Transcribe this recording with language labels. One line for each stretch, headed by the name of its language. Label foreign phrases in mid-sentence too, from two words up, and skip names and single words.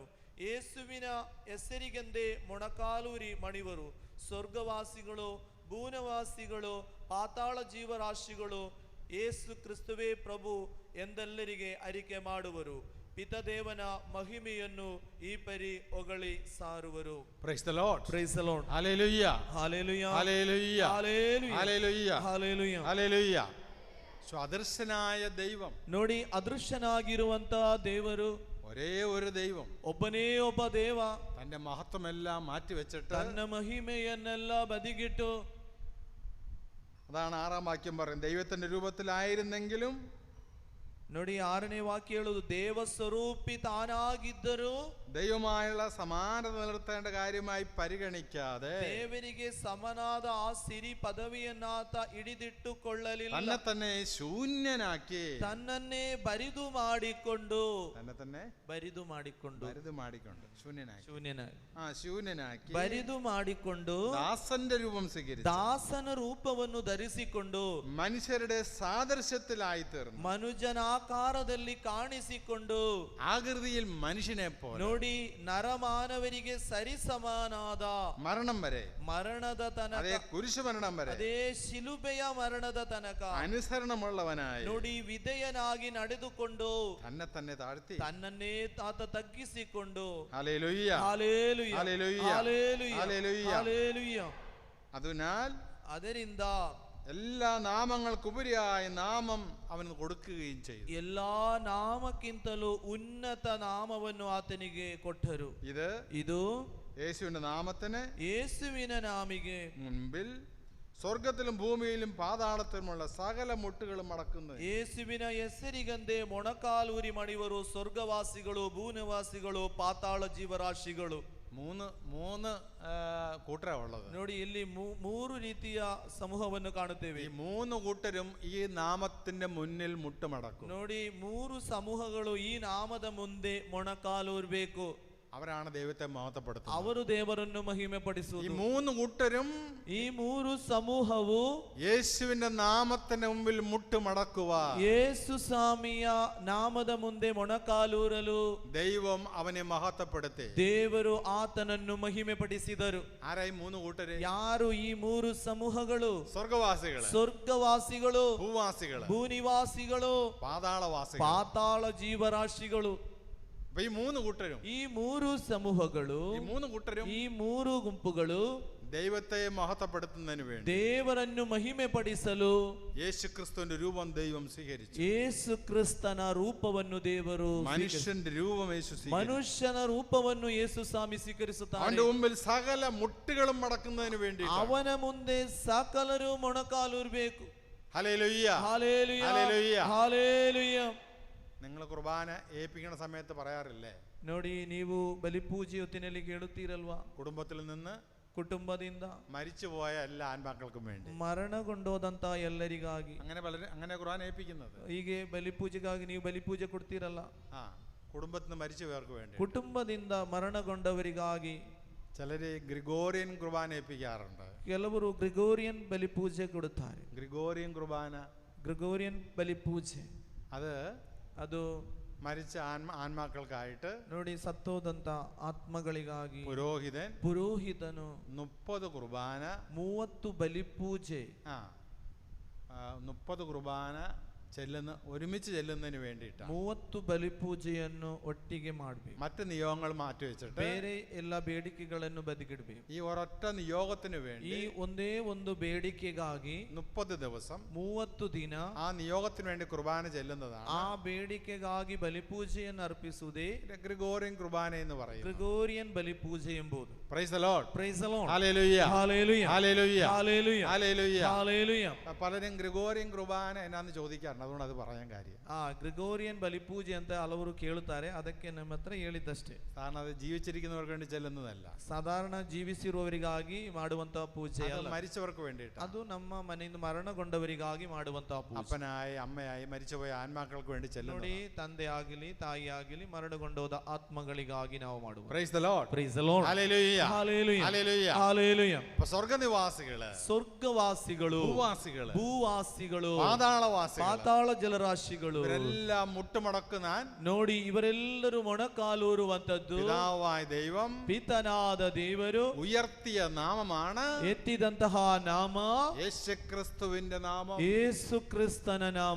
Kannada: ಯೇಸುವಿನ ಹೆಸರಿಗೆಂದೇ ಮೊಣಕಾಲೂರಿ ಮಣಿವರು. ಸ್ವರ್ಗವಾಸಿಗಳು, ಭೂನವಾಸಿಗಳು, ಪಾತಾಳ ಜೀವರಾಶಿಗಳು ಯೇಸು ಕ್ರಿಸ್ತುವೇ ಪ್ರಭು ಎಂದೆಲ್ಲರಿಗೆ ಅರಿಕೆ ಮಾಡುವರು. ಪಿತದೇವನ ಮಹಿಮೆಯನ್ನು ಈ ಪರಿ ಹೊಗಳಿ ಸಾರುವರು.
English: Praise the Lord. Praise the Lord. Hallelujah. Hallelujah. Hallelujah. Hallelujah. Hallelujah. Hallelujah. So
Malayalam: അദൃശ്യനായ ദൈവം,
Kannada: ನೋಡಿ, ಅದೃಶ್ಯನಾಗಿರುವಂತಹ ದೇವರು,
Malayalam: ഒരേ ഒരു ദൈവം,
Kannada: ಒಬ್ಬನೇ ಒಬ್ಬ ದೇವ
Malayalam: തന്റെ മഹത്വമെല്ലാം മാറ്റിവെച്ചിട്ട്,
Kannada: ತನ್ನ ಮಹಿಮೆಯನ್ನೆಲ್ಲ ಬದಿಗಿಟ್ಟು,
Malayalam: അതാണ് 6-ാം വാക്യം പറയും, ദൈവത്തിന്റെ രൂപത്തിലായിരുന്നെങ്കിലും,
Kannada: ನೋಡಿ 6ನೇ ವಾಕ್ಯ ಹೇಳುವುದು, ದೇವ ಸ್ವರೂಪಿ ತಾನಾಗಿದ್ದರೂ
Malayalam: ദൈവമായുള്ള സമാനത നിലനിർത്തേണ്ട കാര്യമായി പരിഗണിക്കാതെ
Kannada: ದೇವರಿಗೆ ಸಮನಾದ ಆ ಸಿರಿ ಪದವಿಯನ್ನಾತ ಹಿಡಿದಿಟ್ಟುಕೊಳ್ಳಲಿಲ್ಲ.
Malayalam: തന്നെ തന്നെ ശൂന്യനാക്കി,
Kannada: ತನ್ನನ್ನೇ ಬರಿದು ಮಾಡಿಕೊಂಡು,
Malayalam: തന്നെ തന്നെ
Kannada: ಬರಿದು ಮಾಡಿಕೊಂಡು,
Malayalam: ശൂന്യനാക്കി
Kannada: ಬರಿದು ಮಾಡಿಕೊಂಡು
Malayalam: ദാസന്റെ രൂപം സ്വീകരിച്ചു,
Kannada: ದಾಸನ ರೂಪವನ್ನು ಧರಿಸಿಕೊಂಡು
Malayalam: മനുഷ്യരുടെ സാദൃശ്യത്തിലായി തീർന്നു,
Kannada: ಮನುಜನಾಕಾರದಲ್ಲಿ ಕಾಣಿಸಿಕೊಂಡು,
Malayalam: ആകൃതിയിൽ മനുഷ്യനെ പോലെ,
Kannada: ನೋಡಿ, ನರಮಾನವರಿಗೆ ಸರಿಸಮಾನಾದ,
Malayalam: മരണം വരെ,
Kannada: ಮರಣದ ತನಕ,
Malayalam: അതേ കുരിശുമരണം വരെ,
Kannada: ಅದೇ ಶಿಲುಬೆಯ ಮರಣದ ತನಕ
Malayalam: അനുസരണമുള്ളവനായി,
Kannada: ನೋಡಿ, ವಿಧೇಯನಾಗಿ ನಡೆದುಕೊಂಡು
Malayalam: തന്നെ തന്നെ താഴ്ത്തി,
Kannada: ತನ್ನನ್ನೇ ತಾತ ತಗ್ಗಿಸಿಕೊಂಡು,
Malayalam: ഹല്ലേലൂയ, ഹല്ലേലൂയ, ഹല്ലേലൂയ, ഹല്ലേലൂയ, ഹല്ലേലൂയ. ഹല്ലേലൂയ. അതിനാൽ
Kannada: ಅದರಿಂದ
Malayalam: എല്ലാ നാമങ്ങൾക്കുപരിയായ നാമം അവന് കൊടുക്കുകയും ചെയ്തു.
Kannada: ಎಲ್ಲಾ ನಾಮಕ್ಕಿಂತಲೂ ಉನ್ನತ ನಾಮವನ್ನು ಆತನಿಗೆ ಕೊಟ್ಟರು. ಇದು
Malayalam: യേശുവിന്റെ നാമത്തിന്
Kannada: ಯೇಸುವಿನ ನಾಮಿಗೆ
Malayalam: മുൻപിൽ സ്വർഗത്തിലും ഭൂമിയിലും പാതാളത്തിലുമുള്ള സകല മുട്ടുകളും മടക്കുന്നു.
Kannada: ಯೇಸುವಿನ ಹೆಸರಿಗಂದೆ ಮೊಣಕಾಲೂರಿ ಮಣಿವರು. ಸ್ವರ್ಗವಾಸಿಗಳು, ಭೂನಿವಾಸಿಗಳು, ಪಾತಾಳ ಜೀವರಾಶಿಗಳು.
Malayalam: മൂന്ന് കൂട്ടരാ ഉള്ളത്.
Kannada: ನೋಡಿ, ಇಲ್ಲಿ 3 ರೀತಿಯ ಸಮೂಹವನ್ನು ಕಾಣುತ್ತೇವೆ.
Malayalam: ഈ 3 കൂട്ടരും ഈ നാമത്തിന്റെ മുന്നിൽ മുട്ടുമടക്കും.
Kannada: ನೋಡಿ, 3 ಸಮೂಹಗಳು ಈ ನಾಮದ ಮುಂದೆ ಮೊಣಕಾಲೂರ್ಬೇಕು.
Malayalam: അവരാണ് ദൈവത്തെ മഹത്വപ്പെടുത്തുന്നത്.
Kannada: ಅವರು ದೇವರನ್ನು ಮಹಿಮೆ
Malayalam: ഈ
Kannada: ಪಡಿಸುವುದು.
Malayalam: മൂന്ന് കൂട്ടരും
Kannada: ಈ ಮೂರು ಸಮೂಹವು
Malayalam: യേശുവിന്റെ നാമത്തിന് മുമ്പിൽ മുട്ടുമടക്കുക,
Kannada: ಯೇಸು ಸ್ವಾಮಿಯ ನಾಮದ ಮುಂದೆ ಮೊಣಕಾಲೂರಲು
Malayalam: ദൈവം അവനെ മഹത്വപ്പെടുത്തി.
Kannada: ದೇವರು ಆತನನ್ನು ಮಹಿಮೆ ಪಡಿಸಿದರು.
Malayalam: ആരായി മൂന്ന് കൂട്ടര്?
Kannada: ಯಾರು ಈ ಮೂರು ಸಮೂಹಗಳು?
Malayalam: സ്വർഗവാസികള്,
Kannada: ಸ್ವರ್ಗವಾಸಿಗಳು,
Malayalam: ഭൂവാസികള്,
Kannada: ಭೂನಿವಾಸಿಗಳು,
Malayalam: പാതാളവാസികൾ.
Kannada: ಪಾತಾಳ ಜೀವರಾಶಿಗಳು.
Malayalam: അപ്പൊ ഈ മൂന്ന് കൂട്ടരും,
Kannada: ಈ ಮೂರು ಸಮೂಹಗಳು,
Malayalam: ഈ മൂന്ന് കൂട്ടരും
Kannada: ಈ ಮೂರು ಗುಂಪುಗಳು
Malayalam: ദൈവത്തെ മഹത്വപ്പെടുത്തുന്നതിന് വേണ്ടി
Kannada: ದೇವರನ್ನು ಮಹಿಮೆ ಪಡಿಸಲು
Malayalam: യേശുക്രിസ്തുവിന്റെ രൂപം ദൈവം സ്വീകരിച്ചു.
Kannada: ಯೇಸು ಕ್ರಿಸ್ತನ ರೂಪವನ್ನು ದೇವರು
Malayalam: മനുഷ്യന്റെ രൂപം യേശു സ്വീകരിച്ചു.
Kannada: ಮನುಷ್ಯನ ರೂಪವನ್ನು ಯೇಸು ಸ್ವಾಮಿ ಸ್ವೀಕರಿಸುತ್ತಾನೆ.
Malayalam: അവന്റെ മുമ്പിൽ സകല മുട്ടുകളും മടക്കുന്നതിന് വേണ്ടി
Kannada: ಅವನ ಮುಂದೆ ಸಕಲರು ಮೊಣಕಾಲೂರಬೇಕು.
Malayalam: ഹല്ലേലൂയ, ഹല്ലേലൂയ, ഹല്ലേലൂയ. ഹല്ലേലൂയ. നിങ്ങൾ കുർബാന ഏൽപ്പിക്കുന്ന സമയത്ത് പറയാറില്ലേ,
Kannada: ನೋಡಿ, ನೀವು ಬಲಿಪೂಜೆ ಹೊತ್ತಿನಲ್ಲಿ ಕೇಳುತ್ತೀರಲ್ವಾ?
Malayalam: കുടുംബത്തിൽ നിന്ന്
Kannada: ಕುಟುಂಬದಿಂದ
Malayalam: മരിച്ചുപോയ എല്ലാ ആത്മാക്കൾക്കും വേണ്ടി.
Kannada: ಮರಣಗೊಂಡೋದಂತ ಎಲ್ಲರಿಗಾಗಿ
Malayalam: അങ്ങനെ ഖുർആൻ ഏൽപ്പിക്കുന്നത്.
Kannada: ಹೀಗೆ ಬಲಿಪೂಜೆಗಾಗಿ ನೀವು ಬಲಿಪೂಜೆ ಕೊಡ್ತೀರಲ್ಲ,
Malayalam: കുടുംബത്തിൽ നിന്ന് മരിച്ചുപോയവർക്ക് വേണ്ടി.
Kannada: ಕುಟುಂಬದಿಂದ ಮರಣಗೊಂಡವರಿಗಾಗಿ.
Malayalam: ചിലര് ഗ്രിഗോറിയൻ കുർബാന ഏൽപ്പിക്കാറുണ്ട്.
Kannada: ಕೆಲವರು ಗ್ರಿಗೋರಿಯನ್ ಬಲಿಪೂಜೆ ಕೊಡುತ್ತಾರೆ.
Malayalam: ഗ്രിഗോറിയൻ കുർബാന,
Kannada: ಗ್ರಿಗೋರಿಯನ್ ಬಲಿಪೂಜೆ ಅದು
Malayalam: മരിച്ച ആത്മാക്കൾക്കായിട്ട്
Kannada: ನೋಡಿ, ಸತ್ತೋದಂತ ಆತ್ಮಗಳಿಗಾಗಿ
Malayalam: പുരോഹിതನು 30 കുർബാന,
Kannada: 30 ബലിപൂജೆ,
Malayalam: 30 കുർബാന ഒരുമിച്ച് ചെല്ലുന്നതിന് വേണ്ടിയിട്ടാണ്.
Kannada: 30 ಬಲಿಪೂಜೆಯನ್ನು ಒಟ್ಟಿಗೆ ಮಾಡಬೇಕು.
Malayalam: മറ്റ് നിയോഗങ്ങൾ മാറ്റി വെച്ചിട്ട്
Kannada: ಬೇರೆ ಎಲ್ಲ ಬೇಡಿಕೆಗಳನ್ನು ಬದಿಗಿಡಬೇಕು.
Malayalam: ഈ ഒരൊറ്റ നിയോഗത്തിന് വേണ്ടി,
Kannada: ಈ ಒಂದೇ ಒಂದು ಬೇಡಿಕೆಗಾಗಿ
Malayalam: 30 ദിവസം
Kannada: 30 ದಿನ
Malayalam: ആ നിയോഗത്തിന് വേണ്ടി കുർബാന ചെല്ലുന്നതാണ്.
Kannada: ಆ ಬೇಡಿಕೆಗಾಗಿ ಬಲಿಪೂಜೆಯನ್ನು ಅರ್ಪಿಸುವುದೇ
Malayalam: ഗ്രിഗോറിയൻ കുർബാന എന്ന് പറയും.
Kannada: ಗ್ರಿಗೋರಿಯನ್ ಬಲಿಪೂಜೆ ಎಂಬುದು.
English: Praise the Lord, Praise the Lord,
Malayalam: ഹല്ലേലൂയ, ഹല്ലേലൂയ, ഹല്ലേലൂയ, ഹല്ലേലൂയ, ഹല്ലേലൂയ, ഹല്ലേലൂയ. പലരും ഗ്രിഗോറിയൻ കുർബാന എന്നാന്ന് ചോദിക്കാറുണ്ട്, അതുകൊണ്ട് അത് പറയാൻ കാര്യം.
Kannada: ಗ್ರಿಗೋರಿಯನ್ ಬಲಿಪೂಜೆ ಅಂತ ಹಲವರು ಕೇಳುತ್ತಾರೆ, ಅದಕ್ಕೆ ನಮ್ಮ ಹತ್ರ ಹೇಳಿದ್ದಷ್ಟೇ.
Malayalam: കാരണം അത് ജീവിച്ചിരിക്കുന്നവർക്ക് വേണ്ടി ചെല്ലുന്നതല്ല,
Kannada: ಸಾಧಾರಣ ಜೀವಿಸಿರುವವರಿಗಾಗಿ ಮಾಡುವಂತಹ ಪೂಜೆ ಅಲ್ಲ,
Malayalam: മരിച്ചവർക്ക് വേണ്ടിയിട്ട്.
Kannada: ಅದು ನಮ್ಮ ಮನೆಯಿಂದ ಮರಣಗೊಂಡವರಿಗಾಗಿ ಮಾಡುವಂತಹ ಪೂಜೆ.
Malayalam: അപ്പനായി അമ്മയായി മരിച്ചുപോയ ആത്മാക്കൾക്ക് വേണ്ടി ചെല്ലുന്നു.
Kannada: ನೋಡಿ, ತಂದೆ ಆಗಲಿ ತಾಯಿ ಆಗಲಿ ಮರಣಗೊಂಡೋದ ಆತ್ಮಗಳಿಗಾಗಿ ನಾವು ಮಾಡುವ.
English: Praise the Lord, Praise the Lord,
Malayalam: ഹല്ലേലൂയ, ഹല്ലേലൂയ, ഹല്ലേലൂയ, ഹല്ലേലൂയ. സ്വർഗ്ഗനിവാസികള്,
Kannada: ಸ್ವರ್ಗವಾಸಿಗಳು,
Malayalam: ഭൂവാസികള്,
Kannada: ಭೂವಾಸಿಗಳು,
Malayalam: പാതാളവാസികള്,
Kannada: ಪಾತಾಳ ಜಲರಾಶಿಗಳು
Malayalam: ഇവരെല്ലാം മുട്ടുമടക്കുന്നാൻ
Kannada: ನೋಡಿ, ಇವರೆಲ್ಲರೂ ಮೊಣಕಾಲೂರುವಂತದ್ದು
Malayalam: പിതാവായ ദൈവം
Kannada: ಪಿತನಾದ ದೇವರು
Malayalam: ഉയർത്തിയ നാമമാണ്
Kannada: ಎತ್ತಿದಂತಹ ನಾಮ
Malayalam: യേശുക്രിസ്തുവിന്റെ നാമം.
Kannada: ಯೇಸು ಕ್ರಿಸ್ತನ ನಾಮ.